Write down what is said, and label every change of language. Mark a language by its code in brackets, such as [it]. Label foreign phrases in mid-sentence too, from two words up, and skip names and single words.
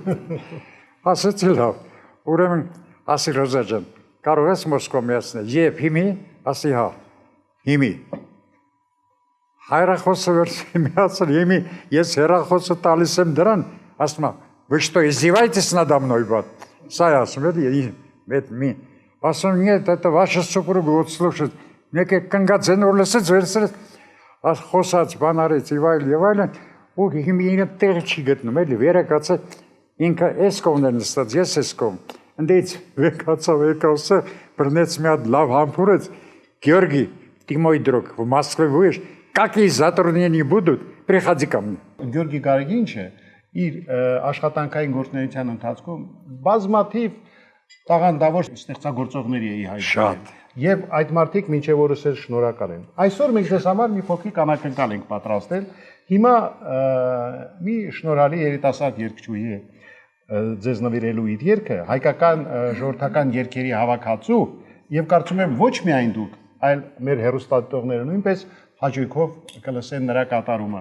[hy] Ասեցի լավ, ուրեմն ասի Ռոզա ջան, կարող ես Մոսկվա միացնել, երբ հիմի, ասի հա, Հիմի հայրախոսը վերցի միացել, հիմի ես հեռախոսը տալիս եմ դրան, ասում եմ, [ru] вы что, издеваетесь надо мной, вот? [hy] Ասում եմ, ասում [ru] нет, это ваша супруга, вот слушает, некий [hy] կնգացեն որ լսեց, վերցրեց, խոսած, բան արեց, եւ այլն, ու հիմի ինքը տեղ չի գտնում, էլի, վերակացը, ինքը էս կողմն է նստած, ես էս կողմ, ընդից եկացավ, բռնեց մի հատ լավ համբուրեց, Գեորգի, [ru] ты мой друг, в Москве будешь, какие затруднения будут, приходи ко мне. [hy] Գյորգի Գարեգինչը իր աշխատանքային գործունեության ընթացքում բազմաթիվ տաղանդավոր ստեղծագործողների է հայտնվել։ Եվ այդ մարդիկ մինչև օրս էլ շնորհակալ են։ Այսօր մենք ձեզ համար մի փոքրիկ անակնկալ ենք պատրաստել։ Հիմա մի շնորհալի երիտասարդ երգչուհի է ձեզ նվիրելու իր երգը, հայկական ժողովրդական երգերի հավաքածու, եւ կարծում եմ ոչ միայն դուք, այլ մեր հեռուստադիտողները նույնպես հաճույքով կլսեն նրա կատարումը։